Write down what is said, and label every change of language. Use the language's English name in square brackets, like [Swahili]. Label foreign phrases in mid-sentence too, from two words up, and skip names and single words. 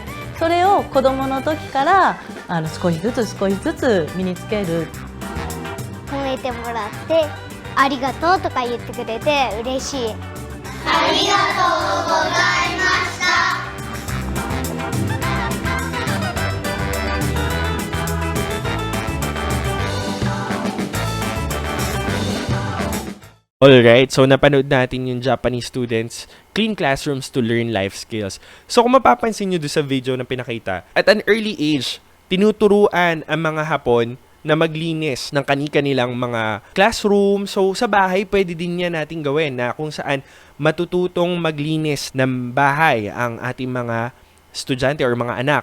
[Japanese] それを子供の時から少しずつ身につける。褒めてもらってありがとうとか言ってくれて嬉しい。ありがとうございました。 [Filipino] Alright, so napanood natin yung [English] Japanese students clean classrooms to learn life skills. [Filipino] So kung mapapansin nyo doon sa video na pinakita, [English] at an early age, [Filipino] tinuturuan ang mga Hapon na maglinis ng kani-kanilang mga classroom. So sa bahay, pwede din yan natin gawin na kung saan matututong maglinis ng bahay ang ating mga estudyante or mga anak.